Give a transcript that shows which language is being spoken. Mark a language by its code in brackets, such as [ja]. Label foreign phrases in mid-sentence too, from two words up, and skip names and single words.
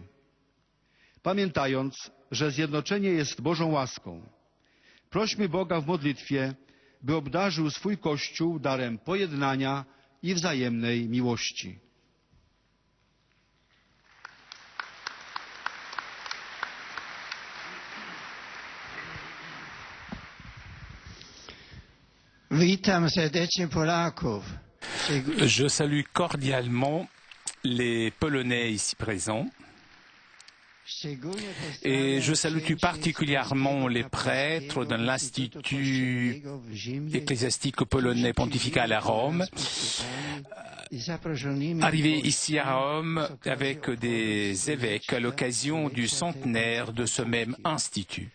[pl] Pamiętając, że zjednoczenie jest Bożą łaską, prośmy Boga w modlitwie, by obdarzył swój Kościół darem pojednania i wzajemnej miłości. Witam serdecznie Polaków. [fr] Je salue cordialement les Polonais ici présents. Et je salue tout particulièrement les prêtres de l'Institut ecclésiastique polonais pontifical à Rome, arrivés ici à Rome avec des évêques à l'occasion du centenaire de ce même institut.